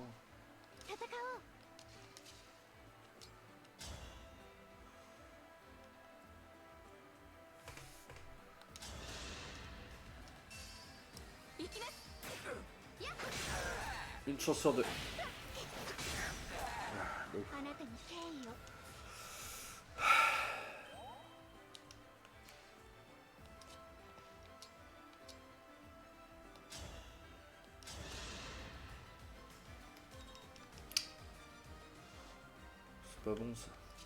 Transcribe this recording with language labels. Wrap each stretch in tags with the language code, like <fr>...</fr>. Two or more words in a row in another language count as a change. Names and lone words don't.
<ja>戦おう いきます</ja> <fr>Une chance sur deux.</fr> <ja>あなたに敬意を</ja> <fr>C'est pas bon ça.</fr>